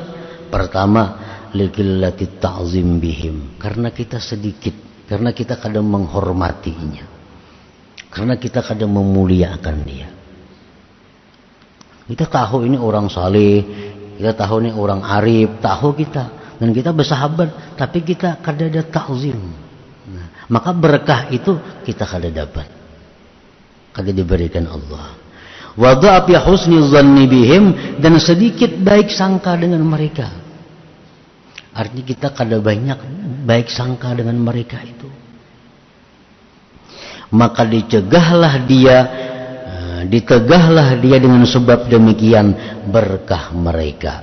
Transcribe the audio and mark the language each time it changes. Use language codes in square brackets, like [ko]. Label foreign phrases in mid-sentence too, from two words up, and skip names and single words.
[id] Pertama, [ar] لقلة تعظيم بهم, [id] karena kita sedikit, karena kita kada menghormatinya, karena kita kada memuliakan dia. Kita tahu ini orang saleh, kita tahu ini orang arif, tahu kita, dan kita bersahabat, tapi kita kada ada ta'zim. Nah, maka berkah itu kita kada dapat, kada diberikan Allah. [ar] وضعف حسن ظن بهم, [id] dan sedikit baik sangka dengan mereka. Artinya kita kada banyak baik sangka dengan mereka itu. Maka ditegahlah dia dengan sebab demikian berkah mereka.